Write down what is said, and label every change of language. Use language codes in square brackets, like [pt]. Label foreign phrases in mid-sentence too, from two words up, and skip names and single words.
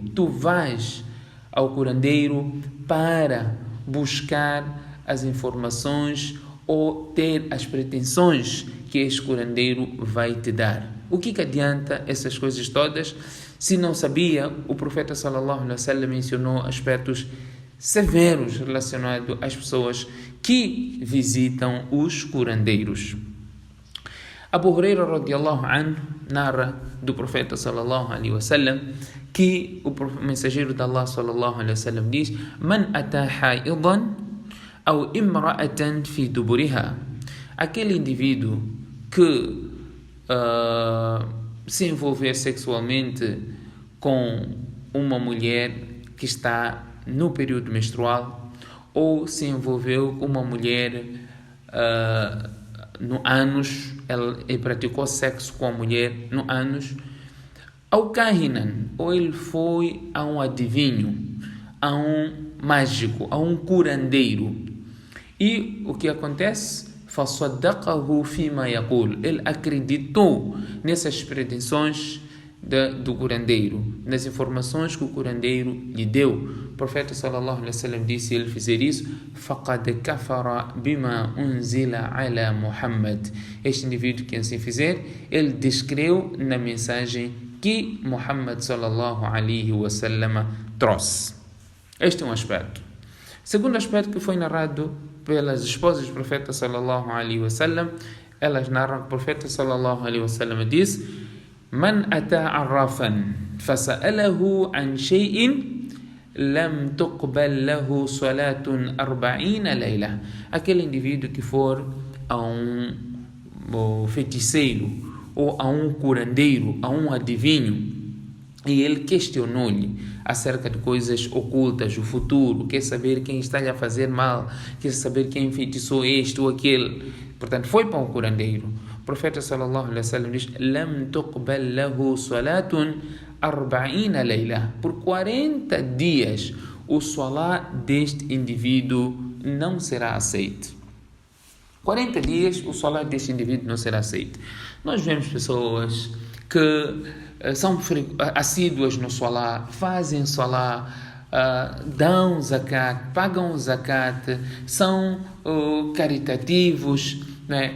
[pt] Tu vais ao curandeiro para buscar as informações ou ter as pretensões que este curandeiro vai te dar. O que adianta essas coisas todas? Se não sabia, o profeta [ar] صلى الله عليه وسلم [pt] mencionou aspectos severos relacionados às pessoas que visitam os curandeiros. Abu Huraira [ar] رضي الله عنه [pt] narra do profeta [ar] صلى الله عليه وسلم [pt] que o mensageiro de Allah [ar] صلى الله عليه وسلم [pt] diz: [ar] من أتى حائضا أو امرأة في دبرها. [pt] Aquele indivíduo que se envolver sexualmente com uma mulher que está no período menstrual, ou se envolveu com uma mulher no ânus, ele praticou sexo com a mulher no ânus, ao kahinan, ou ele foi a um adivinho, a um mágico, a um curandeiro. E o que acontece? [ar] فَصَدَّقَهُ فِيمَا يَقُولُ. [pt] Ele acreditou nessas pretensões do curandeiro, nas informações que o curandeiro lhe deu. O profeta [ar] صلى الله عليه وسلم [pt] disse: se ele fizer isso, [ar] فَقَدْ كَفَرَ بِمَا أُنزِلَ عَلَى مُحَمَّدٍ. [pt] Este indivíduo que assim fizer, ele descreu na mensagem que Muhammad [ar] صلى الله عليه وسلم [pt] trouxe. Este é um aspecto. Segundo aspecto que foi narrado pelas esposas do profeta [ar] صلى الله عليه وسلم, [pt] elas narram que o profeta [ar] صلى الله عليه وسلم diz: من أتى عرافا فسأله عن شيء لم تقبل له صلاة 40 ليلة. [pt] Aquele indivíduo que for a um feiticeiro ou a um curandeiro, a um adivinho, e ele questionou-lhe acerca de coisas ocultas, o futuro, quer saber quem está a fazer mal, quer saber quem enfeitiçou este ou aquele. Portanto, foi para um curandeiro. O profeta [ar] صلى الله عليه وسلم diz: لم تقبل له صلاة 40 ليلة. [pt] Por 40 dias, o salat deste indivíduo não será aceito. 40 dias, o salat deste indivíduo não será aceito. Nós vemos pessoas que são assíduas no salat, fazem salat, dão zakat, pagam zakat, são caritativos, né?